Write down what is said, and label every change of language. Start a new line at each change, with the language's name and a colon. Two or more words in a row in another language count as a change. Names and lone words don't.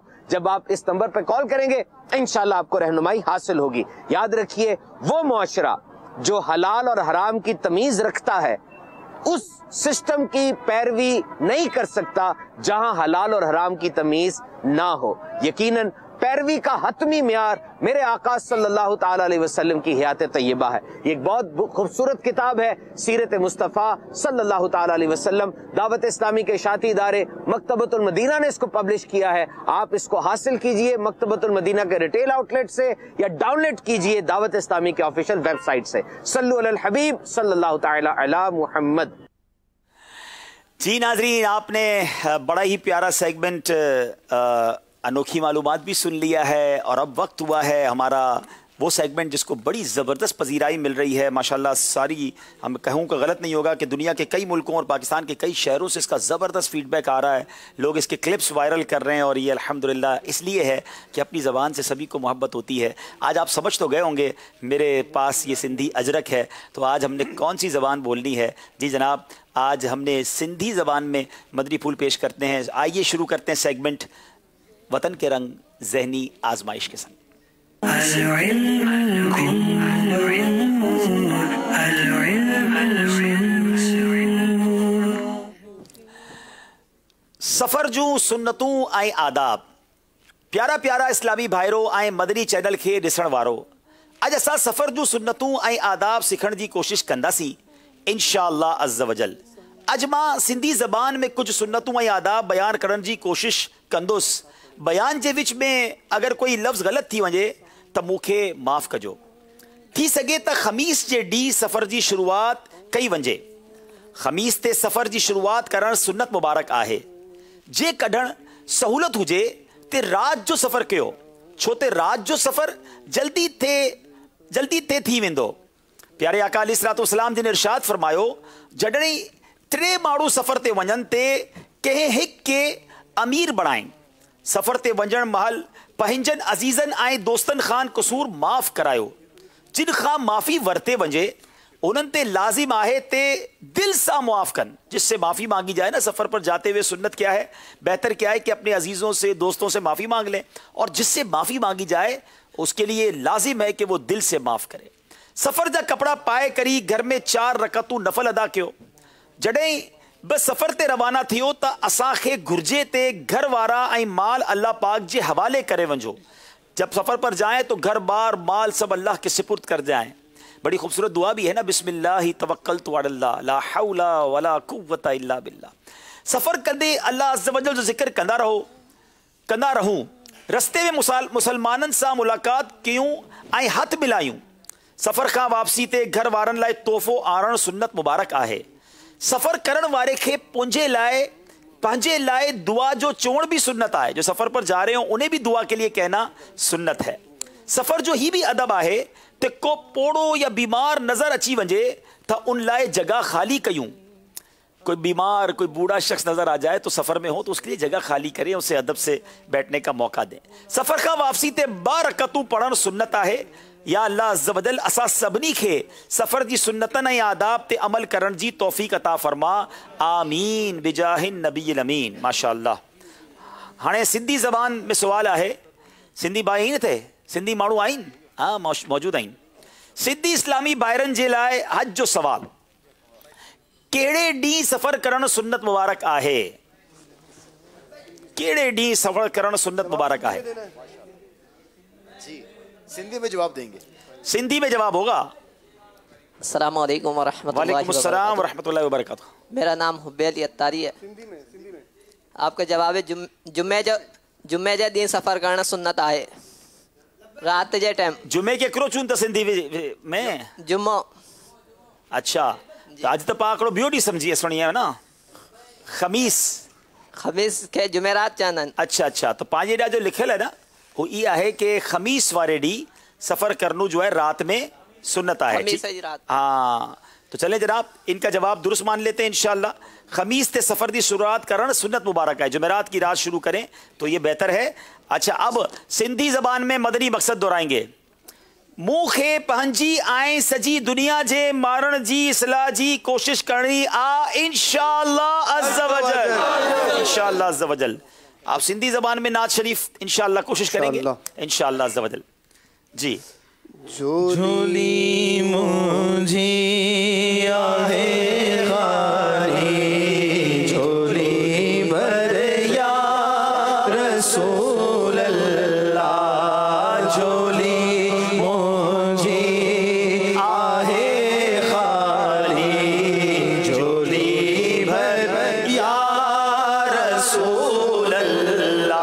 Urdu: جب آپ اس نمبر پر کال کریں گے ان شاء اللہ آپ کو رہنمائی حاصل ہوگی. یاد رکھیے، وہ معاشرہ جو حلال اور حرام کی تمیز رکھتا ہے اس سسٹم کی پیروی نہیں کر سکتا جہاں حلال اور حرام کی تمیز نہ ہو. یقیناً پیروی کا حتمی معیار میرے آقا
Arabic: صلى الله تعالى عليه وسلم
Urdu: کی حیات طیبہ ہے. یہ ایک بہت خوبصورت کتاب ہے، سیرت مصطفیٰ
Arabic: صلى الله تعالى عليه وسلم.
Urdu: دعوت اسلامی کے شعبے ادارے مکتبۃ المدینہ نے اس کو پبلش کیا ہے. آپ اس کو حاصل کیجیے مکتبۃ المدینہ کے
English: retail outlet
Urdu: سے یا ڈاؤنلوڈ کیجیے دعوت اسلامی کے
English: official website
Urdu: سے.
Arabic: صلوا على الحبيب صلى الله تعالى على محمد.
Urdu: جی ناظرین، آپ نے بڑا ہی پیارا سیگمنٹ انوکھی معلومات بھی سن لیا ہے اور اب وقت ہوا ہے ہمارا وہ سیگمنٹ جس کو بڑی زبردست پذیرائی مل رہی ہے ماشاءاللہ. ساری، ہم کہوں کا غلط نہیں ہوگا کہ دنیا کے کئی ملکوں اور پاکستان کے کئی شہروں سے اس کا زبردست فیڈبیک آ رہا ہے. لوگ اس کے
English: clips viral
Urdu: کر رہے ہیں اور یہ الحمدللہ اس لیے ہے کہ اپنی زبان سے سبھی کو محبت ہوتی ہے. آج آپ سمجھ تو گئے ہوں گے، میرے پاس یہ سندھی اجرک ہے، تو آج ہم نے کون سی زبان بولنی ہے? جی جناب، آج ہم نے سندھی زبان میں مدنی پھول پیش کرتے ہیں. آئیے شروع کرتے ہیں سیگمنٹ وطن کے رنگ ذہنی آزمائش کے سنگ.
Sindhi: सफ़र जूं सुन्नतूं ऐं आदाब। प्यारा प्यारा इस्लामी भाइरो ऐं मदनी चैनल खे ॾिसण वारो, अॼु असां सफ़र जूं सुन्नतूं ऐं आदाब सिखण जी कोशिश कंदासीं
Arabic: إن شاء الله عز وجل.
Sindhi: अॼु मां सिंधी ज़बान में कुछ सुन्नतूं ऐं आदाब बयान करण जी कोशिश कंदुसि। बयान जे विच में अगर कोई लफ़्ज़ ग़लत थी वञे त मूंखे माफ़ कजो। थी सघे त ख़मीस जे ॾींहुं सफ़र जी शुरूआत कई वञे। ख़मीस ते सफ़र जी शुरूआत करणु सुन्नत मुबारक आहे। जे कढण सहूलत हुजे ते रात जो सफ़र कयो, छो ते रात जो सफ़र जल्दी ते थी वेंदो। प्यारे आका
Arabic: عليه الصلاة والسلام
Sindhi: जिन इरशाद फरमायो, जॾहिं 3 माण्हू सफ़र ते वञनि ते कंहिं हिक के अमीर बणाइनि। सफ़र ते वञण महल पंहिंजनि अज़ीज़नि ऐं दोस्तनि खां कसूर माफ़ करायो। जिन खां माफ़ी वरते वञे उन्हनि ते लाज़िम आहे ते दिल सां मुआफ़ कनि।
Urdu: جس سے معافی مانگی جائے نا سفر پر جاتے ہوئے، سنت کیا ہے، بہتر کیا ہے کہ اپنے عزیزوں سے دوستوں سے معافی مانگ لیں، اور جس سے معافی مانگی جائے اس کے لیے لازم ہے کہ وہ دل سے معاف کرے.
Sindhi: सफ़र जा कपड़ा पाए करी घर में 4 रकतूं नफ़ल अदा कयो। जॾहिं बस सफ़र ते रवाना थियो त असांखे घुर्जे ते घर वारा ऐं माल अल्लाह पाक जे हवाले करे वञो।
Urdu: جب سفر پر جائیں تو گھر بار مال سب اللہ کے سپرد کر جائیں. بڑی خوبصورت دعا بھی ہے نا,
Arabic: بسم الله توكلت على الله لا حول ولا قوة إلا بالله.
Sindhi: सफ़र कंदे अल्लाह
Arabic: عز وجل
Sindhi: जो ज़िक्र कंदा रहूं। रस्ते में मुसलमाननि सां मुलाक़ात कयूं ऐं हथ मिलायूं। सफ़र खां वापसी ते घर वारनि लाइ तोहफ़ो आणणु सुन्नत मुबारक आहे। सफ़र करण वारे खे पंहिंजे लाइ दुआ जो चवण भी सुन्नत है।
Urdu: جو سفر پر جا رہے ہو انہیں بھی دعا کے لیے کہنا سنت ہے.
Sindhi: सफ़र जो ही भी अदब है तो को पोड़ो या बीमार नज़र अची वजे तो उन लाइ जगह खाली कयूं।
Urdu: کوئی بیمار کوئی بوڑھا شخص نظر آ جائے تو سفر میں ہو تو اس کے لیے جگہ خالی کریں، اسے ادب سے بیٹھنے کا موقع دیں.
Sindhi: सफ़र का वापसी ते 12 रकतूं पढ़ण सुन्नत है। या अल्लाह
Arabic: عز وجل
Sindhi: असां सभिनी खे सफ़र जी सुन्नतनि ऐं आदाब ते अमल करण जी तौफ़ीक़ अता फरमा।
Arabic: آمين بجاه النبي الأمين۔ ما شاء الله.
Sindhi: हाणे सिंधी ज़बान में सुवाल आहे। सिंधी भाई आहिनि थे, सिंधी माण्हू आहिनि? हाँ मौजूद आहिनि। सिंधी इस्लामी भाइरनि जे लाइ हज जो सवाल, कहिड़े ॾींहुं सफ़र करणु सुन्नत मुबारक आहे? कहिड़े ॾींहुं सफ़र करणु सुन्नत मुबारक आहे?
Urdu: سندھی میں جواب دیں گے. سندھی میں جواب ہوگا.
Arabic: السلام عليكم ورحمة الله وبركاته.
Urdu: میرا نام حبیل عطاری ہے۔ آپ کا جواب ہے جمعے جے دن سفر کرنا سنت آہے.
Sindhi: रात जे टाइम जुम्मे केतिरो चूं त सिंधी में जुम्मो। अच्छा अॼु त पाण हिकिड़ो ॿियो ॾींहुं सम्झी अचणी आहे न, ख़मीस खे जुमेरात चवंदा आहिनि।
Urdu: اچھا اچھا تو
Sindhi: पंहिंजे ॾांहुं जो लिखियल
Urdu: ہے نا وہ یہ ہے کہ خمیس والے ڈی سفر کرنو جو ہے رات میں سنت ہے. ہاں تو چلے جناب ان کا جواب درست مان لیتے ہیں ان شاءاللہ. خمیس تے سفر کی شروعات کرن سنت مبارک ہے۔ جمعرات کی رات شروع کریں تو یہ بہتر ہے. اچھا اب سندھی زبان میں مدنی مقصد دہرائیں گے.
Sindhi: मुँह खे पंहिंजी ऐं सजी दुनिया जे मारण जी इस्लाह जी कोशिश करनी आ
Arabic: إن شاء الله عز وجل. إن شاء الله عز وجل.
Urdu: آپ سندھی زبان میں نعت شریف ان شاءاللہ کوشش کریں گے
Arabic: إن شاء الله عز وجل.
Urdu: جی
Sindhi: झोली मुझी आहे खाली झोली भर
Arabic: يا رسول الله.
Sindhi: झोली मुझी आहे खाली झोली भर
Arabic: يا رسول الله.